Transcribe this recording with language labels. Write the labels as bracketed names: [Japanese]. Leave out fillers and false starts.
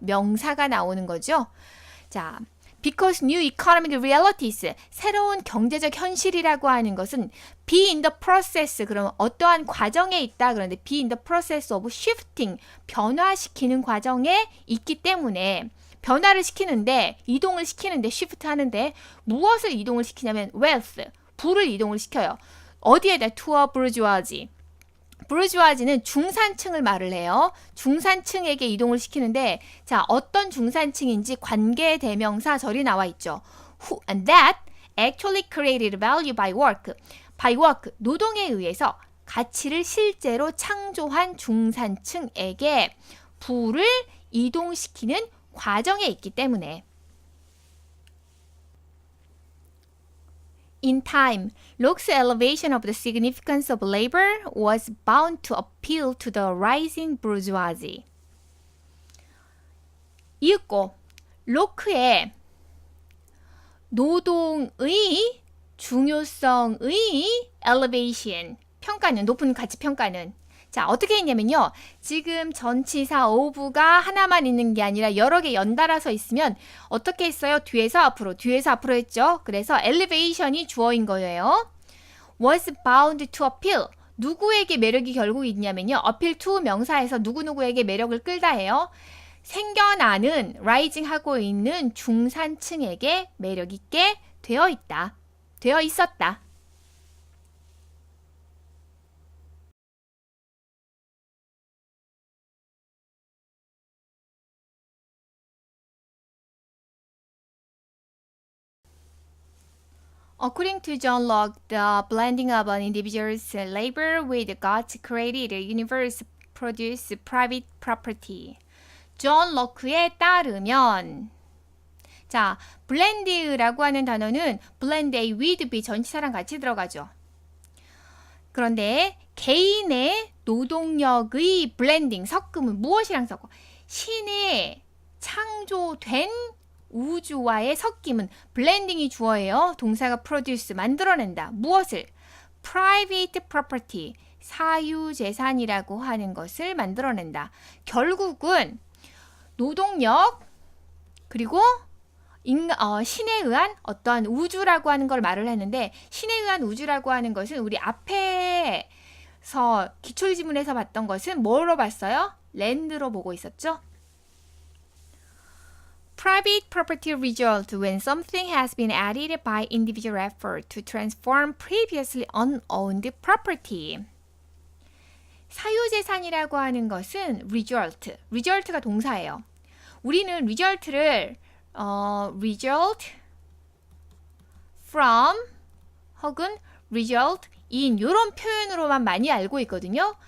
[Korean] 명사가 나오는 거죠. 자, [English] because new economic realities [Korean] 새로운 경제적 현실이라고 하는 것은 [English] be in the process [Korean] 그러면 어떠한 과정에 있다 그런데 [English] be in the process of shifting [Korean] 변화시키는 과정에 있기 때문에 변화를 시키는데 이동을 시키는데 shift 하는데 무엇을 이동을 시키냐면 wealth 부를 이동을 시켜요. 어디에다 [English] to a bourgeoisie [Korean] 부르주아지는 중산층을 말을 해요. 중산층에게 이동을 시키는데 자 어떤 중산층인지 관계 대명사 절이 나와 있죠. [English] Who and that actually created value by work. by work [Korean] 노동에 의해서 가치를 실제로 창조한 중산층에게 부를 이동시키는 과정에 있기 때문에 [English] In time, Locke's elevation of the significance of labor was bound to appeal to the rising bourgeoisie. [Korean] 이윽고 로크의 노동의 중요성의 elevation, 평가는 높은 가치 평가는 자 어떻게 했냐면요. 지금 전치사 of가 하나만 있는 게 아니라 여러 개 연달아서 있으면 어떻게 했어요? 뒤에서 앞으로 했죠. 그래서 elevation이 주어인 거예요. [English] was bound to appeal. [Korean] 누구에게 매력이 결국 있냐면요. [English] appeal to [Korean] 명사에서 누구누구에게 매력을 끌다 해요. 생겨나는 rising 하고 있는 중산층에게 매력 있게 되어 있었다. [English] According to John Locke, the blending of an individual's labor with God's created universe produce private property. [Korean] 존 로크에 따르면 자, blend라고 하는 단어는 [English] blend A with B [Korean] 전치사랑 같이 들어가죠. 그런데 개인의 노동력의 blending, 섞음은 무엇이랑 섞어? 신의 창조된 우주와의 섞임은 블렌딩이 주어예요. 동사가 produce, 만들어낸다. 무엇을? [English] private property, [Korean] 사유재산이라고 하는 것을 만들어낸다. 결국은 노동력 그리고 신에 의한 어떠한 우주라고 하는 걸 말을 했는데 신에 의한 우주라고 하는 것은 우리 앞에서 기출지문에서 봤던 것은 뭐로 봤어요? 랜드로 보고 있었죠? [English] Private property result when something has been added by individual effort to transform previously unowned property. [Korean] 사유재산이라고 하는 것은 result가 동사예요. 우리는 result를 result from 혹은 result in 이런 표현으로만 많이 알고 있거든요.